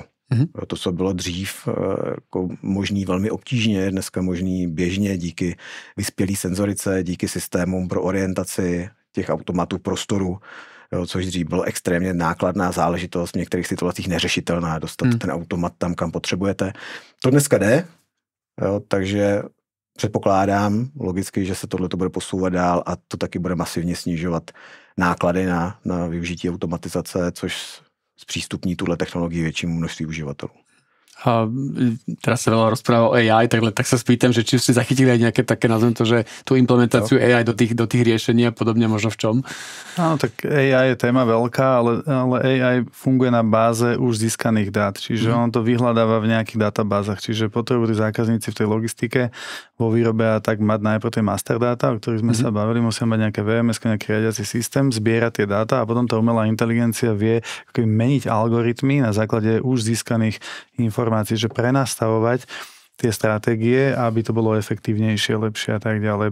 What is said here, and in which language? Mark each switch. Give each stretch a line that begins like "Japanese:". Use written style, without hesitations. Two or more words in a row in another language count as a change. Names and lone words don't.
Czech: To, co bylo dřív jako možný velmi obtížně, je dneska možný běžně díky vyspělý senzorice, díky systémům pro orientaci těch automatů v prostoru, což dřív bylo extrémně nákladná záležitost, v některých situacích neřešitelná, dostat ten automat tam, kam potřebujete. To dneska jde, takže předpokládám logicky, že se tohle bude posouvat dál a to taky bude masivně snižovat náklady na využití automatizace, což zpřístupní tuhle technologii většímu množství uživatelů.
Slovak: A teraz sa veľa rozpráva o AI, tak sa spýtam, že či ste zachytili aj nejaké také, nazvem to, že tú implementáciu AI do tých riešení a podobne možno v čom? Áno, tak AI je téma veľká, ale AI funguje na báze už získaných dát, čiže on to vyhľadáva v nejakých databázach, čiže potrebujú tí zákazníci v tej logistike vo výrobe a tak mať najprv tie master dáta, o ktorých sme sa bavili, musia mať nejaké VMS, nejaký riadiaci systém, zbierať tie dáta a potom tá umelá inteligencia vie meniť algoritmy na základe už získaných informácií, že prenastavovať tie stratégie, aby to bolo efektívnejšie, lepšie a tak ďalej.